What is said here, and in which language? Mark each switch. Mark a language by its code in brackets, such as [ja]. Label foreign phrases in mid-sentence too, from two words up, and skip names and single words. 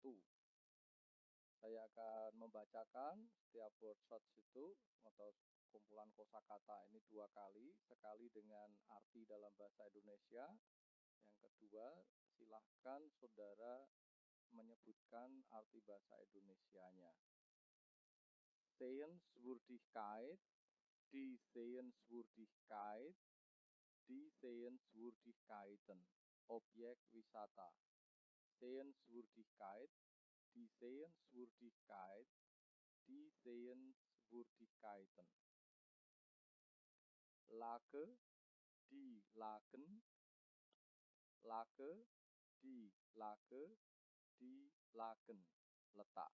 [id] Saya akan membacakan setiap [en] word search [id] itu atau kumpulan kosakata ini 2 kali, sekali dengan arti dalam bahasa Indonesia. Yang kedua, silahkan saudara menyebutkan arti bahasa Indonesianya. [de] Sehenswürdigkeit, die Sehenswürdigkeit, die Sehenswürdigkeiten, [id] objek wisata. [de] Sehenswürdigkeit, die Sehenswürdigkeit, die Sehenswürdigkeiten. Lage, die Lagen, Lage, die Lage, die Lagen, letak.